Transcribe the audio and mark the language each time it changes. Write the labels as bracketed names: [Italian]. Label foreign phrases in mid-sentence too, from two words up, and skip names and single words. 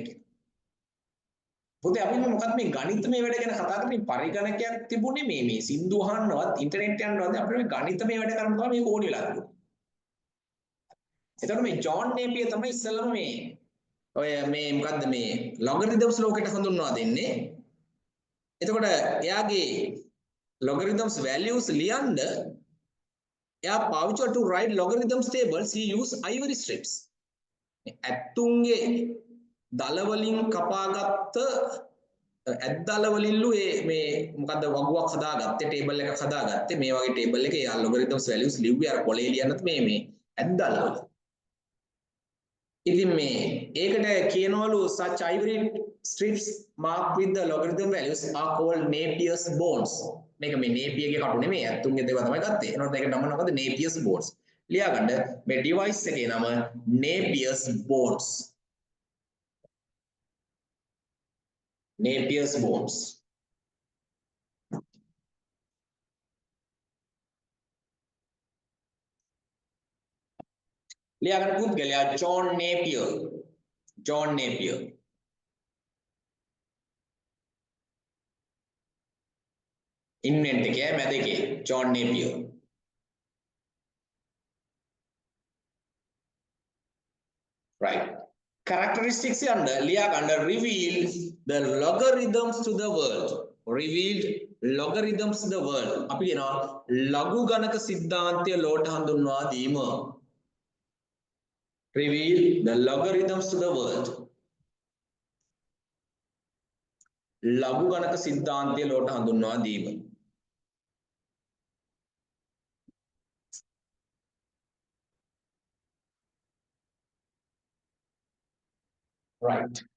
[Sinhala] පොතේ අපි මොකක්ද මේ ගණිතමය වැඩ ගැන කතා කරන්නේ පරිගණකයක් තිබුණේ මේ සින්දු අහන්නවත් ඉන්ටර්නෙට් යන්නවත් අපිට මේ ගණිතමය වැඩ කරන්න තමයි මේක ඕනේ වෙලා තිබුණේ. එතකොට මේ ජෝන් නේපියර් තමයි ඉස්සෙල්ලම මේ ඔය මේ මොකද්ද මේ logarithms ලෝකෙට හඳුන්වා දෙන්නේ. එතකොට එයාගේ [English] logarithms values [Sinhala] ලියන්න එයා පාවිච්චි [English] to write logarithms tables he use ivory strips. [Sinhala] ඇත්තුන්ගේ දල වලින් කපාගත්ත ඇද්දල වලින්ලු මේ මොකද්ද වගුවක් හදාගත්තේ ටේබල් එකක් හදාගත්තේ මේ වගේ ටේබල් එකේ යා [English] logarithms values [Sinhala] ලිව්වේ අර පොලේ ලියන්නත් මේ ඇද්දල වල. ඉතින් මේ ඒකට කියනවලු [English] such ivory strips marked with the logarithm values are called Napier's bones. [Sinhala] මේක මේ නේපියර්ගේ කටු නෙමෙයි ඇත්තුන්ගේ දේවල් තමයි ගත්තේ. එනකොට මේකට නම මොකද Napier's bones. ලියා ගන්න මේ device එකේ නම Napier's bones. Napier's bones. ලියා ගන්න පුද්ගලයා John Napier. John Napier. invent එකේ මැද එකේ John Napier. Right. [English] Characteristics under [Sinhala] ලියා ගන්න [English] revealed the logarithms to the world. Revealed logarithms to the world. [Sinhala] අපි කියනවා ලඝු ගණක සිද්ධාන්තය ලෝට හඳුන්වා දීම. [English] Reveal the logarithms to the world. [Sinhala] ලඝු ගණක සිද්ධාන්තය ලෝට හඳුන්වා දීම. Right.